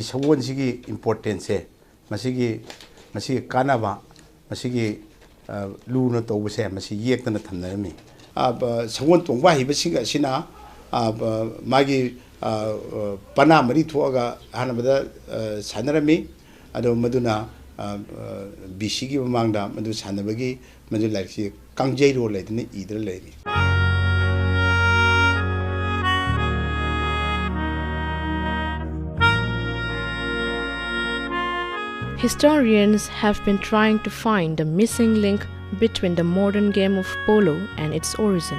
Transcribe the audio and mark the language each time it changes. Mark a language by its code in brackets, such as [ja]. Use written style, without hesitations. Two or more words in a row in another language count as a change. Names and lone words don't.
[mni] sagon sigi importance se masi kanaba masi luna tawbu se masi yektana thamnarami sagon tongba hiba singa sina magi pana mari thuaga hanabada sanarami ado maduna BC gi mamangda madu sanabagi madu laiksi kangjai ro laidini idra laini. [en] Historians have been trying to find the missing link between the modern game of polo and its origin.